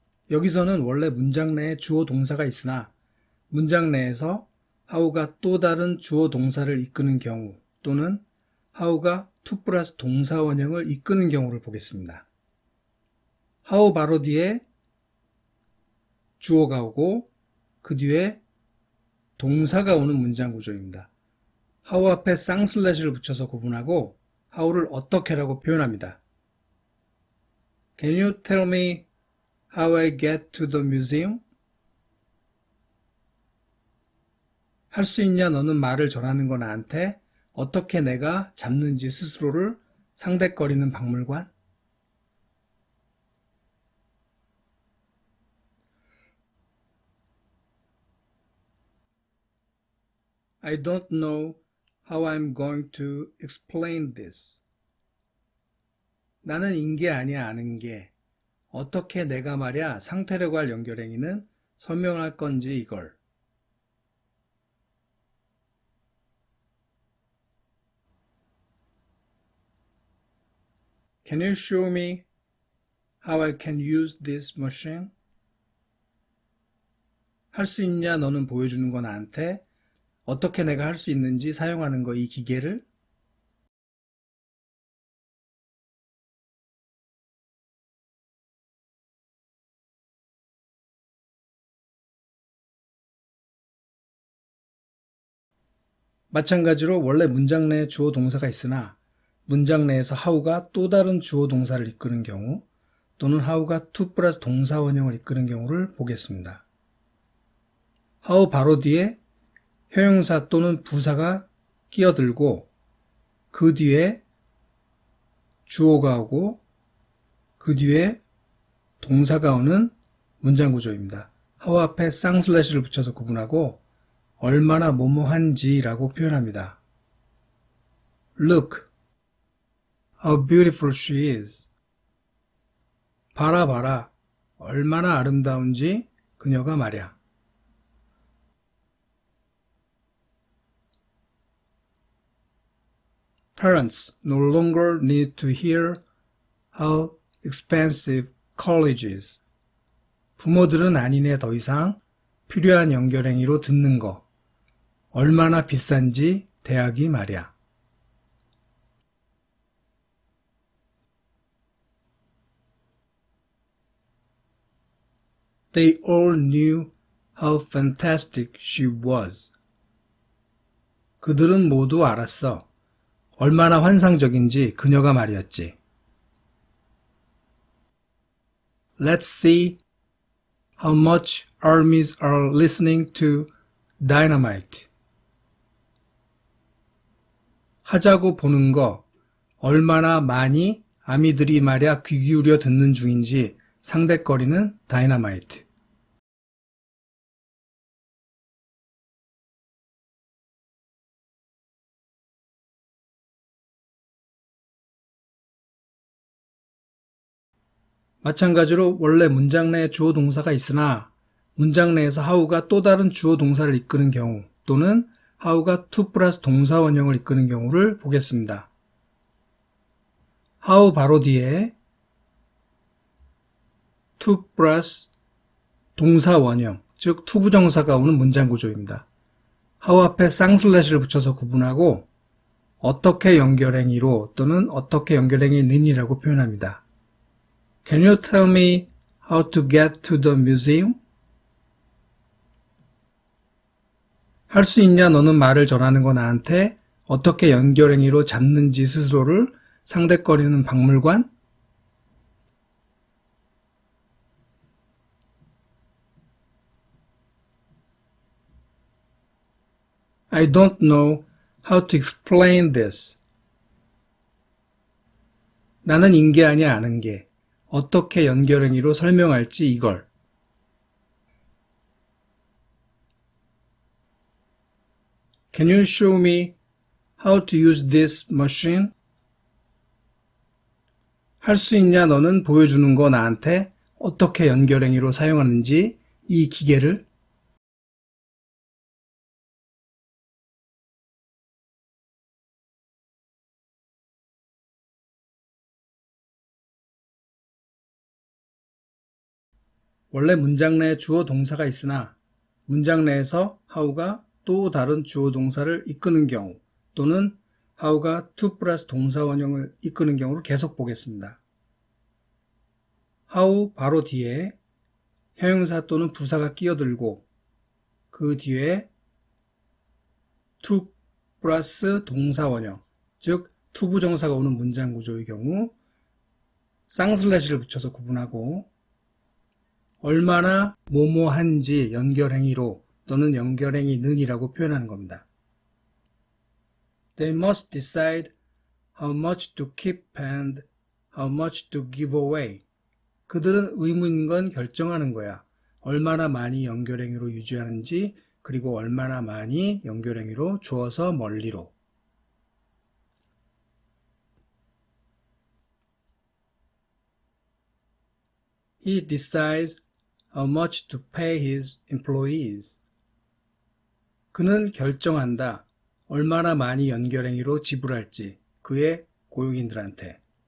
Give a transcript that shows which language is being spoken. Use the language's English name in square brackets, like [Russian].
[Korean] 여기서는 원래 문장 내에 주어 동사가 있으나 문장 내에서 how가 또 다른 주어 동사를 이끄는 경우 또는 how가 to 플러스 동사 원형을 이끄는 경우를 보겠습니다. how 바로 뒤에 주어가 오고 그 뒤에 동사가 오는 문장 구조입니다. how 앞에 쌍슬래시를 붙여서 구분하고 how를 어떻게라고 표현합니다. [English] Can you tell me how I get to the museum? [Korean] 할 수 있냐 너는 말을 전하는 거 나한테 어떻게 내가 잡는지 스스로를 상대거리는 박물관? [English] I don't know how I'm going to explain this. [Korean] 나는 인게 아니야 아는 게 어떻게 내가 말야 상태라고 할 연결행위는 설명할 건지 이걸. [English] Can you show me how I can use this machine? [Korean] 할 수 있냐 너는 보여주는 거 나한테 어떻게 내가 할 수 있는지 사용하는 거 이 기계를. 마찬가지로 원래 문장 내에 주어 동사가 있으나 문장 내에서 how가 또 다른 주어 동사를 이끄는 경우 또는 how가 to 플러스 동사 원형을 이끄는 경우를 보겠습니다. how 바로 뒤에 형용사 또는 부사가 끼어들고 그 뒤에 주어가 오고 그 뒤에 동사가 오는 문장 구조입니다. how 앞에 쌍슬래시를 붙여서 구분하고 얼마나 뭐뭐한지라고 표현합니다. [English] Look, how beautiful she is. [Korean] 봐라 봐라, 얼마나 아름다운지 그녀가 말이야. [English] Parents no longer need to hear how expensive college is. [Korean] 부모들은 아니네 더 이상 필요한 연결행위로 듣는 거. 얼마나 비싼지 대학이 말이야. [English] They all knew how fantastic she was. [Korean] 그들은 모두 알았어. 얼마나 환상적인지 그녀가 말이었지. [English] Let's see how much armies are listening to Dynamite. [Korean] 하자고 보는 거, 얼마나 많이 아미들이 말야 귀 기울여 듣는 중인지 상대거리는 다이너마이트. 마찬가지로 원래 문장 내에 주어 동사가 있으나 문장 내에서 how가 또 다른 주어 동사를 이끄는 경우 또는 how가 to 플러스 동사 원형을 이끄는 경우를 보겠습니다. how 바로 뒤에 to 플러스 동사 원형, 즉 투부정사가 오는 문장 구조입니다. how 앞에 쌍슬래시를 붙여서 구분하고 어떻게 연결행위로 또는 어떻게 연결행위는이라고 표현합니다. [English] Can you tell me how to get to the museum? [Korean] 할 수 있냐 너는 말을 전하는 거 나한테 어떻게 연결행위로 잡는지 스스로를 상대거리는 박물관? [English] I don't know how to explain this. [Korean] 나는 인계하니 아는 게 어떻게 연결행위로 설명할지 이걸. [English] Can you show me how to use this machine? [Korean] 할 수 있냐 너는 보여주는 거 나한테 어떻게 연결행위로 사용하는지 이 기계를. 원래 문장 내에 주어 동사가 있으나 문장 내에서 how가 또 다른 주어 동사를 이끄는 경우 또는 how가 to 플러스 동사 원형을 이끄는 경우를 계속 보겠습니다. how 바로 뒤에 형용사 또는 부사가 끼어들고 그 뒤에 to 플러스 동사 원형, 즉 투부정사가 오는 문장 구조의 경우 쌍슬래시를 붙여서 구분하고 얼마나 뭐뭐한지 연결행위로 또는 연결행위는이라고 표현하는 겁니다. [English] They must decide how much to keep and how much to give away. [Korean] 그들은 의무인 건 결정하는 거야. 얼마나 많이 연결행위로 유지하는지 그리고 얼마나 많이 연결행위로 주어서 멀리로. [English] He decides how much to pay his employees. [Korean] 그는 결정한다. 얼마나 많이 연결행위로 지불할지 그의 고용인들한테.